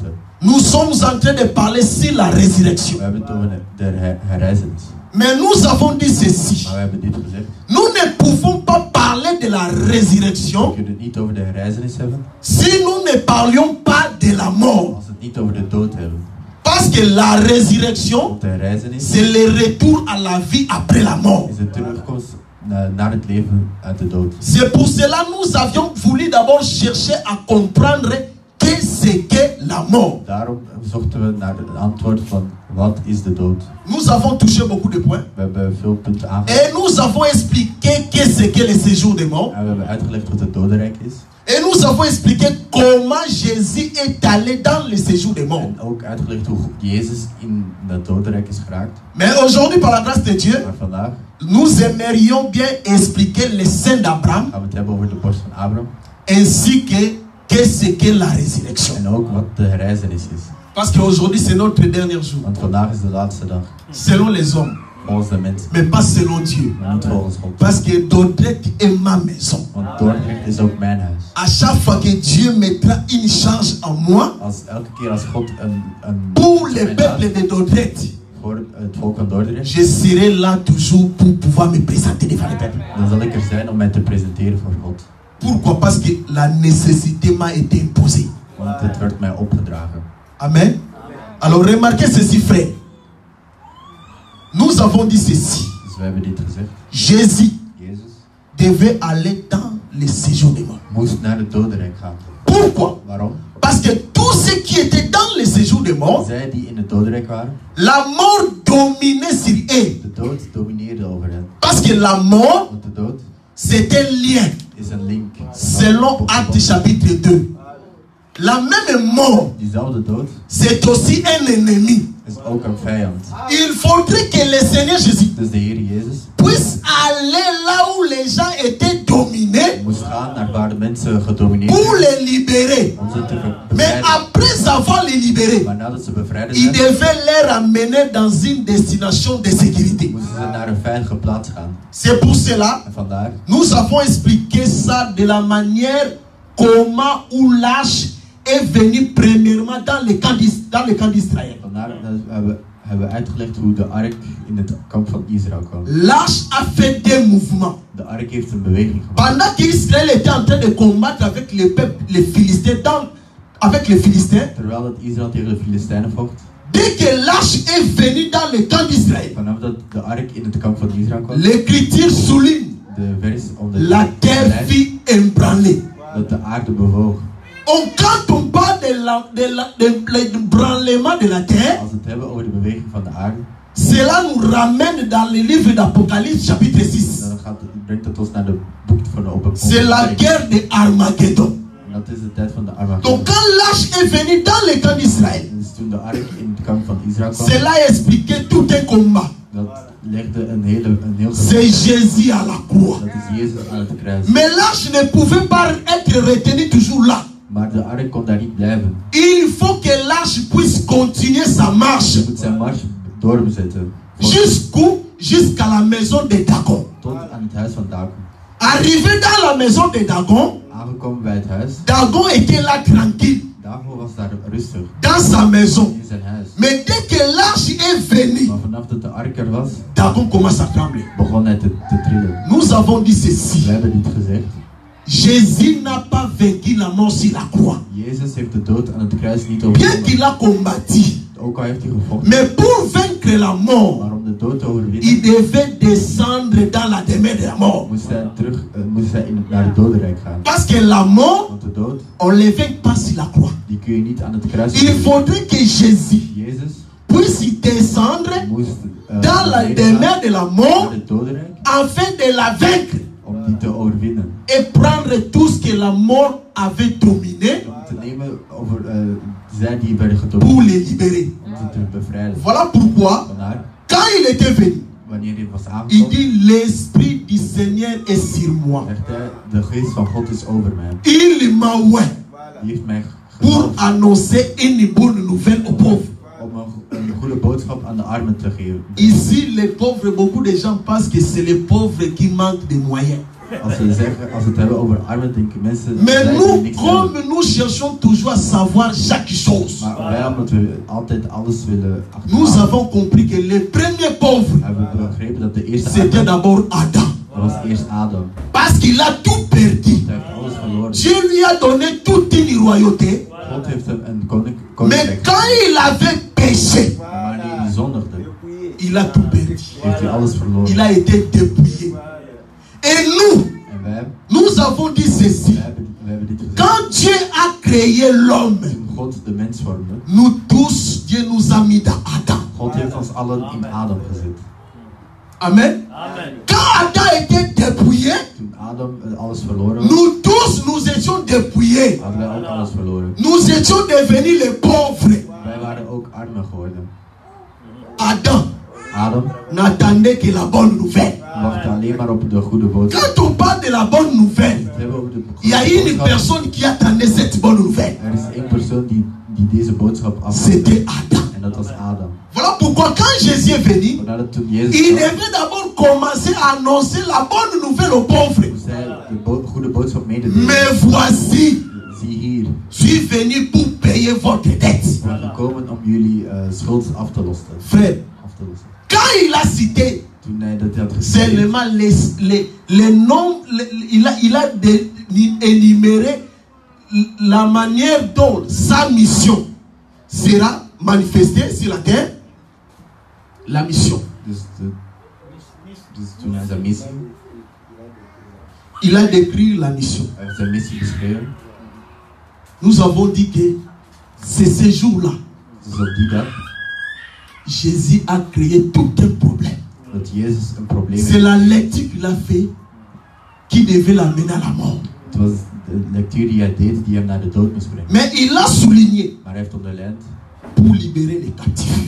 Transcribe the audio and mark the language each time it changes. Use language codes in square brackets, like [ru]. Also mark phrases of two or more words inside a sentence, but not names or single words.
[fr] Nous sommes en train de parler sur la résurrection. [nl] We hebben het over de herrijzenis. [fr] Mais nous avons dit ceci. [nl] Maar we hebben dit gezegd. [fr] Nous ne pouvons pas parler de la [nl] We [fr] résurrection [nl] kunnen het niet over de herrijzenis hebben [fr] si nous ne parlions pas de la mort. [nl] als we het niet over de dood hebben. [fr] Parce que la résurrection, [nl] Want de herrijzenis [fr] c'est le retour à la vie après la mort. [nl] is de terugkomst naar het leven uit de dood. [fr] C'est pour cela que nous avions voulu d'abord chercher à comprendre qu'est-ce que la mort. [nl] Daarom zochten we naar de antwoord van wat is de dood. [fr] Nous avons touché beaucoup de points. [nl] We hebben veel punten aangehaald. [fr] Et nous avons expliqué qu'est-ce que le séjour des morts. [nl] En we hebben uitgelegd wat het dodenrijk is. [fr] Et nous avons expliqué comment Jésus est allé dans le séjour des morts. [nl] En ook uitgelegd hoe Jezus in het dodenrijk is geraakt. [fr] Mais aujourd'hui, par la grâce de Dieu, [nl] Maar vandaag [fr] nous aimerions bien expliquer le sein d'Abraham [nl] gaan we het hebben over de borst van Abraham. [fr] ainsi que qu'est-ce que la résurrection. [nl] En ook wat de herrijzenis is. [fr] Parce qu'aujourd'hui, c'est notre dernier jour. [nl] Want vandaag is de laatste dag. [fr] Selon les hommes, [nl] Volgens de mensen. [fr] mais pas selon Dieu. [nl] Maar niet volgens God. [fr] Parce que Dordrecht est ma maison. [nl] Want Dordrecht is ook mijn huis. [fr] À chaque fois que Dieu mettra une charge en moi [nl] Elke keer als God een [fr] pour le peuple de Dordrecht, [nl] voor het volk van Dordrecht, [fr] je serai là toujours pour pouvoir me présenter devant le peuple. [nl] dan zal ik er zijn om mij te presenteren voor God. [fr] Pourquoi? Parce que la nécessité m'a été imposée. [nl] Want het werd mij opgedragen. [fr] Amen. Alors remarquez ceci, frère. Nous avons dit ceci. [nl] Dus we hebben dit gezegd. [fr] Jésus [nl] Jezus [fr] devait aller dans le séjour des morts. [nl] moest naar het dodenrijk gaan. [fr] Pourquoi? [nl] Waarom? [fr] Parce que tous ceux qui étaient dans le séjour des morts, [nl] Zij die in het dodenrijk waren, [fr] la mort dominait sur eux. [nl] de dood domineerde over hen. [fr] Parce que la mort, [nl] Want de dood [fr] c'est un lien. [nl] is een link. [fr] Selon Actes chapitre 2. La même mort, [nl] Diezelfde dood [fr] c'est aussi un ennemi. [nl] is ook een vijand. [fr] Il faudrait que le Seigneur Jésus [nl] Dus de Heer Jezus [fr] puisse aller là où les gens étaient dominés [nl] moest gaan naar waar de mensen gedomineerd [fr] pour [nl] werden, [fr] les libérer. [nl] om ze te [fr] Mais [nl] bevrijden. [fr] après avoir les libérés, [nl] Maar nadat ze bevrijd [fr] il [nl] zijn, [fr] devait les ramener dans une destination de sécurité. [nl] moesten ze naar een veilige plaats gaan. [fr] C'est pour cela [nl] En vandaar [fr] nous avons expliqué ça de la manière comment ou l'âge est venu premièrement dans le camp d'Israël. [nl] Vandaar hebben we uitgelegd hoe de ark in het kamp van Israël kwam. [fr] L'âge a fait des mouvements. [nl] De ark heeft een beweging gemaakt. [fr] Pendant qu'Israël était en train de combattre avec les Philistins, avec les Philistins, [nl] Terwijl dat Israël tegen de Filistijnen vocht, [fr] dès que l'âge est venu dans le camp d'Israël, [nl] vanaf dat de ark in het kamp van Israël kwam, [fr] l'écriture souligne [nl] de vers om de [fr] la terre fut ébranlée. [nl] dat de aarde bewoog. [fr] Quand on parle de l'ébranlement de la terre, [nl] Als we het hebben over de beweging van de aarde, [fr] cela nous ramène dans le livre d'Apocalypse chapitre 6. [nl] dan brengt het ons naar de boek van de [fr] C'est la [nl] openbaring. [fr] guerre de Armageddon. [nl] En dat is de tijd van de Armageddon. [fr] Donc quand l'âge est venu dans le camp d'Israël, [nl] Dus toen de ark in het kamp van Israël kwam, [fr] cela expliquait tout un combat. [nl] dat legde een heel [fr] C'est Jésus à la croix. [nl] Dat is Jezus aan het kruis. [fr] Mais l'âge ne pouvait pas être retenu toujours là. [nl] Maar de ark kon daar niet blijven. [fr] Il faut que l'âge puisse continuer sa marche. [nl] Hij moet zijn mars doorzetten. [fr] Jusqu'à la maison de Dagon. [nl] Tot aan het huis van Dagon. [fr] Arrivé dans la maison de Dagon, [nl] Aangekomen bij het huis. [fr] Dagon était là tranquille. [nl] Dagon was daar rustig. [fr] Dans sa maison. [nl] In zijn huis. [fr] Mais dès que l'âge est venu, [nl] Maar vanaf dat de ark er was, [fr] Dagon commence à trembler. [nl] begon hij te trillen. [fr] Nous avons dit ceci. [nl] We hebben dit gezegd. [fr] Jésus n'a pas vaincu la mort sur la croix. [nl] Jezus heeft de dood aan het kruis niet [fr] Bien [nl] overwonnen. [fr] qu'il a combattu. [nl] Ook al heeft hij gevochten. [fr] Mais pour vaincre la mort, [nl] Maar om de dood te overwinnen, [fr] il devait descendre dans la demeure de la mort. [nl] moest hij naar het dodenrijk gaan. [fr] Parce que la mort, [nl] Want de dood, [fr] on ne le vainc pas sur la croix. [nl] die kun je niet aan het kruis [fr] Il faudrait que Jésus [nl] Jezus [fr] puisse descendre [nl] moest [fr] dans la demeure de la [nl] naar [fr] mort [nl] het dodenrijk [fr] afin de la vaincre [nl] om die te overwinnen. [fr] et prendre tout ce que la mort avait dominé [nl] Om te nemen over zij die werden [fr] pour [nl] gedomineerd, [fr] les libérer. [nl] om ze te bevrijden. [fr] Voilà pourquoi, [nl] Vandaar, [fr] quand il était venu, [nl] wanneer hij was [fr] il [nl] aangekomen, [fr] dit l'Esprit du Seigneur est sur moi. [nl] zegt hij, de geest van God is over mij. [fr] Il m'a oint [nl] Die heeft mij [fr] pour [nl] gezalfd [fr] annoncer une bonne nouvelle aux pauvres. [nl] om een goede boodschap aan de armen te geven. [fr] Ici, les pauvres, beaucoup de gens pensent que c'est les pauvres qui manquent de moyens. [nl] Als we het hebben over armen, denken mensen [fr] Mais [nl] zij die [fr] nous, [nl] niks [fr] comme [nl] hebben. [fr] nous cherchons toujours à savoir chaque chose, [nl] Maar wij, omdat we altijd alles willen [fr] nous [nl] achterhalen, [fr] avons compris que le premier pauvre, [nl] hebben we begrepen dat de eerste [fr] c'était [nl] Adam, [fr] d'abord Adam. [nl] dat was eerst Adam. [fr] Parce qu'il a tout perdu. [nl] Hij heeft alles verloren. [fr] Dieu lui a donné toute une royauté. [nl] God heeft hem een [fr] Mais [nl] koninkrijk [fr] quand [nl] gegeven. [fr] il avait péché, [nl] Maar wanneer hij zondigde, [fr] il a tout perdu. [nl] heeft hij alles verloren. [fr] Il a été dépouillé. Et nous, [nl] En wij [fr] nous avons dit ceci. [nl] hebben dit gezegd. [fr] Quand Dieu a créé l'homme, [nl] Toen God de mens vormde, [fr] nous tous, Dieu nous a mis dans Adam. [nl] God heeft ons allen in Adam gezet. [fr] Amen. [nl] Amen. [fr] Quand Adam était dépouillé, [nl] Toen Adam alles verloren was, [fr] nous tous, nous étions dépouillés. [nl] hadden wij ook alles verloren. [fr] Nous étions devenus les pauvres. [nl] Wij waren ook armer geworden. [fr] Adam [nl] Adam [fr] n'attendait que la bonne nouvelle. [nl] wachtte alleen maar op de goede boodschap. [fr] Quand on parle de la bonne nouvelle, [nl] We hebben over de [fr] il y a [nl] goede [fr] une [nl] boodschap. [fr] personne qui attendait cette bonne nouvelle. [nl] Er is één persoon die deze boodschap [fr] C'était [nl] afwachtte. [fr] Adam. [nl] En dat was Adam. [fr] Voilà pourquoi quand Jésus est venu, [nl] Nadat toen Jezus [fr] il [nl] kwam, [fr] devait d'abord commencer à annoncer la bonne nouvelle aux pauvres. [nl] moest hij de goede boodschap mededelen. [fr] Mais voici, [nl] Zie hier, [fr] je suis venu pour payer votre dette. [nl] ik ben gekomen om jullie schuld af te lossen. [fr] Frère, quand il a cité [nl] Toen hij dat had gezegd, [fr] seulement les noms, il a énuméré la manière dont sa mission sera manifestée sur la terre. La mission. [nl] dus toen hij zijn missie, [fr] Il a décrit la mission. [nl] hij heeft zijn missie beschreven. [fr] Nous avons dit que c'est ce jour-là, [nl] Dus op die dag [fr] Jésus a créé tout un problème. [nl] dat Jezus een probleem [fr] C'est [nl] heeft. [fr] la lecture qu'il a fait qui devait l'amener à la mort. [nl] Het was de lectuur die hij deed die hem naar de dood moest brengen. [fr] Mais il a souligné [nl] Maar hij heeft onderlijnd [fr] pour libérer les captifs.